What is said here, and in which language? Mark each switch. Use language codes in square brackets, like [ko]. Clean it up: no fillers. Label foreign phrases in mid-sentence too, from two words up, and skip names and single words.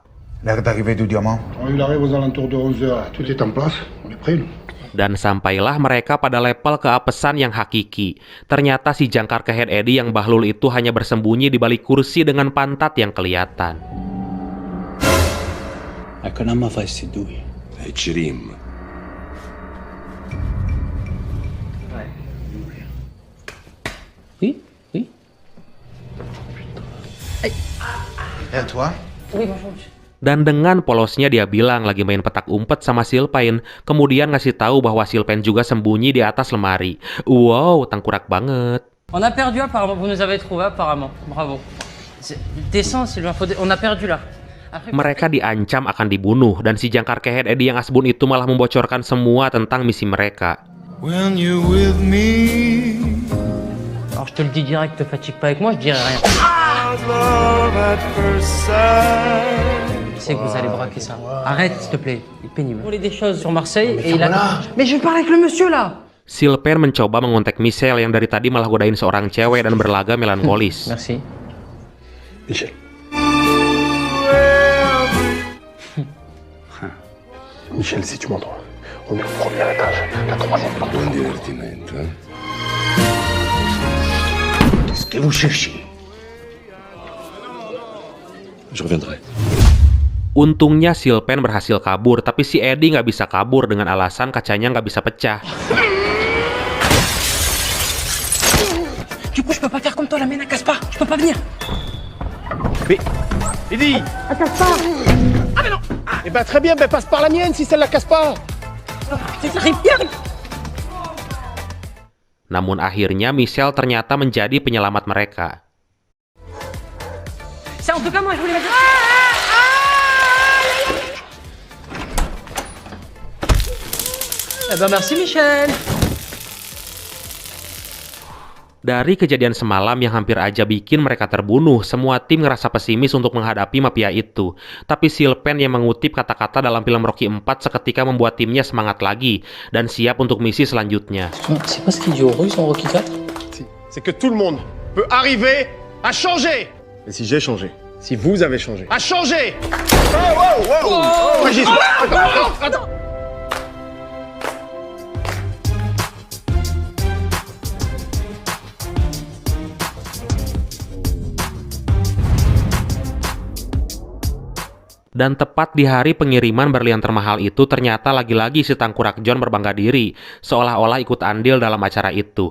[fr] L'heure d'arrivée du diamant. Il arrive aux alentours de 11h. Tout est en place. On est prêt, nous. [id] Dan sampailah mereka pada level keapesan yang hakiki. Ternyata si jangkar kehead Eddie yang bahlul itu hanya bersembunyi di balik kursi dengan pantat yang kelihatan. Economica vai sedui. Chirim. [fr] Oui, oui. Et toi? Oui, bonjour monsieur. [id] Dan dengan polosnya dia bilang lagi main petak umpet sama Sylvain, kemudian ngasih tahu bahwa Sylvain juga sembunyi di atas lemari. Wow, tangkurak banget. [fr] On a perdu apparemment, vous nous avez trouvé apparemment. Bravo. Descends Sylvain, on a perdu là. [id] Mereka diancam akan dibunuh dan si jangkar kehead Eddie yang asbun itu malah membocorkan semua tentang misi mereka. [en] When you with me. [fr] Alors je te le dis direct, te fatigue pas avec moi, je dirai rien. [en] Love at first sight. [fr] Je sais que vous allez braquer ça. Arrête s'il te plaît, il est pénible. On voulait des choses sur Marseille et il a... Mais je parle avec le monsieur là. [id] Sylvain mencoba mengontak Michelle yang dari tadi malah godain seorang cewek dan berlaga melankolis. [fr] Merci. Michel. Michel, si tu m'entends, on est au premier étage, la troisième porte. [it] Buon divertimento, [fr] hein. Qu'est-ce que vous cherchez? Je reviendrai. [id] Untungnya Sylvain berhasil kabur, tapi si Eddie nggak bisa kabur dengan alasan kacanya nggak bisa pecah. [fr] Du coup, je peux pas faire comme toi, la mienne, elle casse pas. Je peux pas venir. Mais, Eddie! Elle casse pas. Ah mais non! Eh ben très bien, ben passe par la mienne si celle-là casse pas! J'arrive bien. [id] Namun akhirnya Michel ternyata menjadi penyelamat mereka. [fr] C'est en tout cas moi, je voulais mettre... Eh ben merci Michel. [id] Dari kejadian semalam yang hampir aja bikin mereka terbunuh, semua tim ngerasa pesimis untuk menghadapi mafia itu. Tapi Sylvain yang mengutip kata-kata dalam film Rocky 4 seketika membuat timnya semangat lagi dan siap untuk misi selanjutnya. [fr] C'est pas ce qu'il dit aux Russes en Rocky 4? Si, c'est que tout le monde peut arriver à changer! Et si j'ai changé? Si vous avez changé? À changer! Oh, wow, wow! Régis, attends! [id] Dan tepat di hari pengiriman berlian termahal itu, ternyata lagi-lagi si Tangkurak John berbangga diri, seolah-olah ikut andil dalam acara itu.